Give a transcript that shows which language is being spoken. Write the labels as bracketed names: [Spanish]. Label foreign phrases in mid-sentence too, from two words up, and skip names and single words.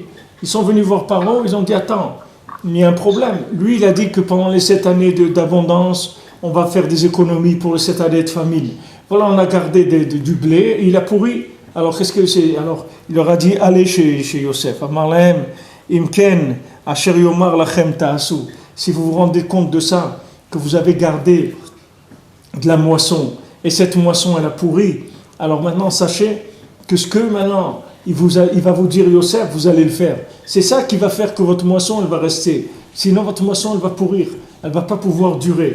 [French] Ils sont venus voir Paro, ils ont dit attends, il y a un problème. Lui, il a dit que pendant les 7 années d'abondance, on va faire des économies pour les 7 années de famine. Voilà, on a gardé du blé et il a pourri. Alors, qu'est-ce que c'est? Alors, il leur a dit, allez chez Yosef. [Hebrew] אמר להם אם כן אשר יאמר לכם תעשו. [French] Si vous vous rendez compte de ça, que vous avez gardé de la moisson, et cette moisson elle a pourri, alors maintenant sachez que ce que maintenant il va vous dire Yosef, vous allez le faire. C'est ça qui va faire que votre moisson elle va rester. Sinon votre moisson elle va pourrir, elle ne va pas pouvoir durer.